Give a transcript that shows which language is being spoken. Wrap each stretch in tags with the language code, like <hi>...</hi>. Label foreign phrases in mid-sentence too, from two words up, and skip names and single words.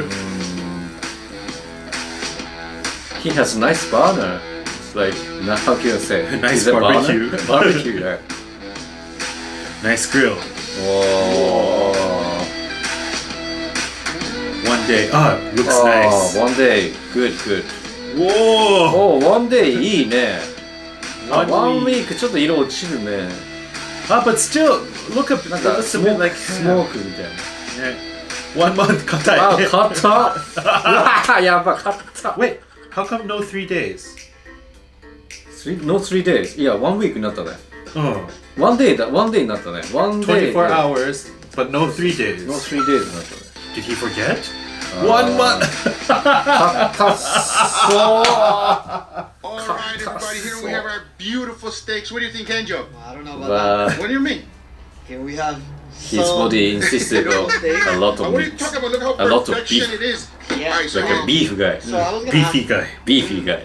<en>He has nice burner. It's like, how can you say? Nice Is it barbecue. burner? Barbecue, yeah. Nice grill. Whoa. 1 day. Looks Oh, nice. 1 day. Good, good. Whoa!</en> <ja>おー、1 day いいね。</ja> <en>One 1 week.</en> <ja>week ちょっと色落ちるね。</ja> <en>But still, look up.</en> <ja>なんか</ja> <en>Looks</en> <ja>ス</ja> <en>a</en> <ja>モ</ja> <en>bit</en> <ja>ー</ja> <en>like</en> <ja>ク、スモークみたいな。 1 month 硬い。あ、買ったうわやば、買った</ja> <en>Wait, how come no 3 days? No 3 days.</en> <ja>いや、1 week になったね。</ja> <en>Oh,</en> <ja>1 day だ、1 day になったね。1 day</ja> <en>24 hours, but no 3 days. No 3 days</en> <ja>になったね。</ja> <en>Did he forget? 1 month!</en> <ja>買ったっそう</ja> <en>Alright, everybody, here we have our beautiful steaks. What do you think, Kenjo? I don't know about But What do you mean? that. Can we have his body insisted on a lot What of are you meat. talking about? Look how A lot of perfection beef. it is. Yeah. Alright, so Like a beef guy. So I was gonna Beefy ask, guy. Beefy guy.</en>